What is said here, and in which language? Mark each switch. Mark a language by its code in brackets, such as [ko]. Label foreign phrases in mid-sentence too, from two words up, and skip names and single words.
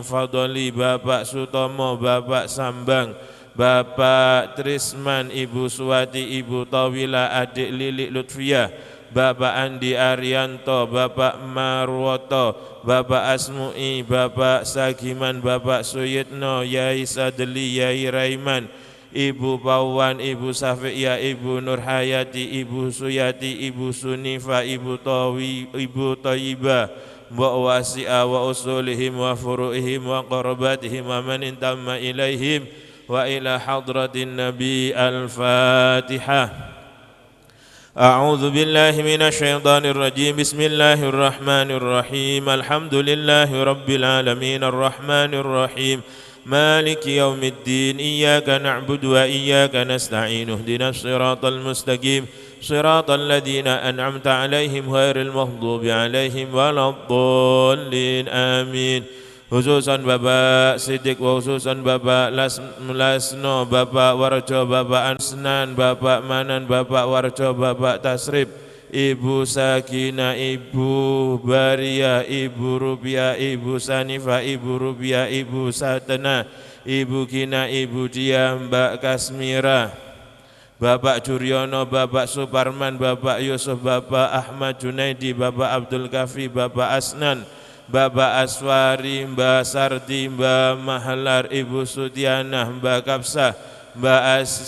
[id] Fadoli, Bapak Sutomo, Bapak Sambang, Bapak Trisman, Ibu Suwati, Ibu Tawila, Adik Lili Lutfiyah, Bapak Andi Arianto, Bapak Marwoto, Bapak Asmu'i, Bapak Sagiman, Bapak Suyitno, Yai Sadeli, Yai Raiman, Ibu Pawan, Ibu Safiya, Ibu Nurhayati, Ibu Suyati, Ibu Sunifa, Ibu [ar] Toyiba, Mbok Wasi'a وأصولهم وفروعهم وقراباتهم ومن انتمى إليهم وإلى حضرة النبي. Al-Fatihah. أعوذ بالله من الشيطان الرجيم. بسم الله الرحمن الرحيم. الحمد لله رب العالمين الرحمن الرحيم مالك يوم الدين. إياك نعبد وإياك نستعين. اهدنا الصراط المستقيم. صراط الذين أنعمت عليهم غير المغضوب عليهم ولا الضالين. آمين. خصوصا [id] Bapak Siddiq, khususan Bapak Lasno, Bapak Warjo, Bapak Ansnan, Bapak Manan, Bapak Warjo, Bapak Tasrib, Ibu Sakina, Ibu Baria, Ibu Rubiah, Ibu Sanifa, Ibu Rubiah, Ibu Satena, Ibu Kina, Ibu Dia, Mbak Kasmira, Bapak Juryono, Bapak Suparman, Bapak Yusuf, Bapak Ahmad Junaidi, Bapak Abdul Kafi, Bapak Asnan, Bapak Aswari, Mbak Sardi, Mbak Mahalar, Ibu Sutiana, Mbak Kapsah, Mbak